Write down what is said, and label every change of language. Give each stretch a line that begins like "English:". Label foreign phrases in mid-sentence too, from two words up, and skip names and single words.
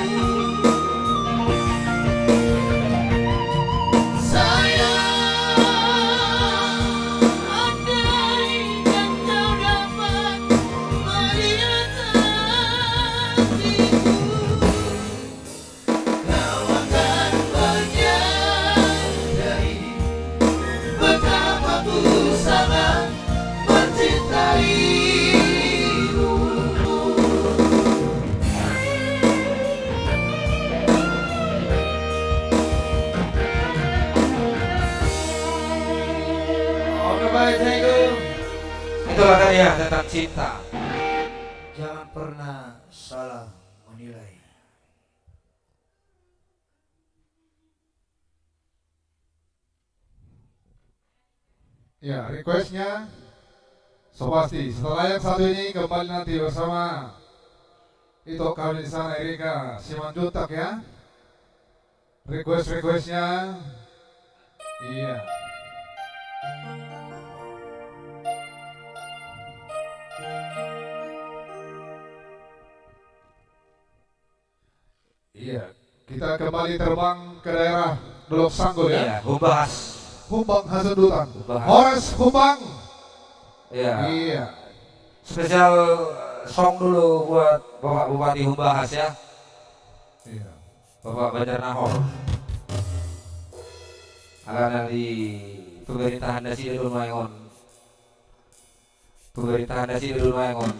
Indonesian: Sayang, andaikan kau dapat melihat hatiku, kau akan menyadari betapa ku sangat mencintaimu. Oke baik,
English: thank you.
Indonesian: Itulah karya tentang cinta. Jangan pernah salah menilai. Ya, requestnya Sobasti. Setelah yang satu ini kembali nanti bersama itu kami di sana Erika Simanjuntak ya. Requestnya, iya. Iya, kita kembali terbang ke daerah Dolok Sanggul ya. Iya, Humbahas. Humbang Hasundutan. Humbahas. Horas Humbang. Iya. Iya.
English: Spesial song
Indonesian: dulu buat Bapak Bupati Humbahas ya, Iya. Bapak Badar Nahor. Akan di pemerintahan Dasi Dedul Maengon. Pemerintahan Dasi Dedul Maengon.